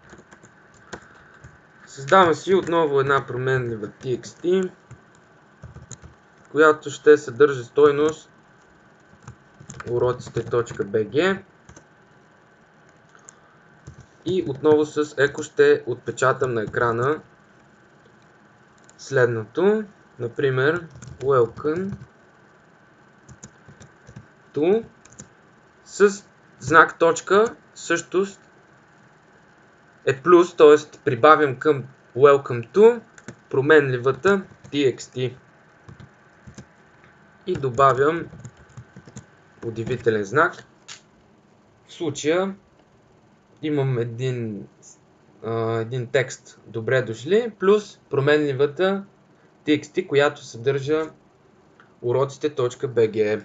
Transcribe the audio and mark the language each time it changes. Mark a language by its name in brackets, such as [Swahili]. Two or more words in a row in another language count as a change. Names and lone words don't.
[Bulgarian] Създавам си отново една променлива txt, която ще съдържа стойност уроците.bg. И отново с echo ще отпечатам на екрана следното. Например, [English] welcome to [Bulgarian] с знак точка също е плюс, т.е. прибавям към [English] welcome to [Bulgarian] променливата txt и добавям удивителен знак. В случая имам един текст добре дошли плюс променливата txt, която съдържа уроците.bg.